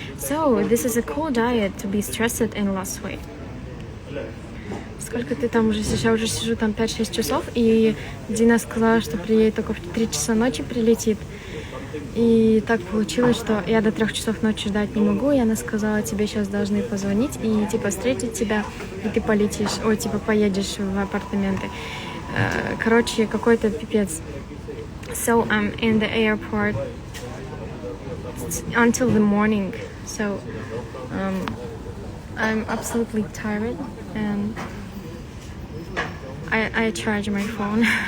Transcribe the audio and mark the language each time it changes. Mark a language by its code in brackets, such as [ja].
[en] So this is a cool diet to be stressed and lost weight. [ru] Сколько ты там уже сидишь? Я уже сижу там 5-6 часов, и Дина сказала, что приедет только в 3 часа ночи прилетит. И так получилось, что я до 3 часов ночи ждать не могу, и она сказала, тебе сейчас должны позвонить и типа встретить тебя, и ты полетишь, типа поедешь в апартаменты. Короче, какой-то пипец. [en] So I'm in the airport until the morning. So I'm absolutely tired, and I charge my phone.